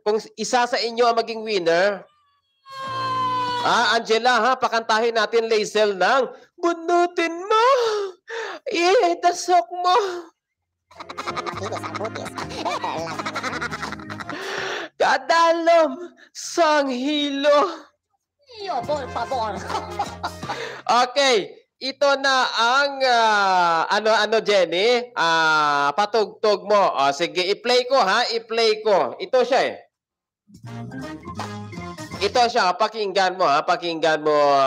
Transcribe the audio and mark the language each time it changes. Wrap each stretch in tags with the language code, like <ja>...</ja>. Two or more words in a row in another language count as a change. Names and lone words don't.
<tl>Kung isa sa inyo ang maging winner. Angela ha, pakantahin natin Lazel ng bunutin mo, itasok mo.</tl> <hil>Kadalom sang hilo.</hil> <es>Yo, por favor.</es> <tl>Okay, ito na ang ano Jenny, patugtog mo. Sige, i-play ko ha, i-play ko. Ito siya eh. Ito siya, pakinggan mo ha, pakinggan mo.</tl>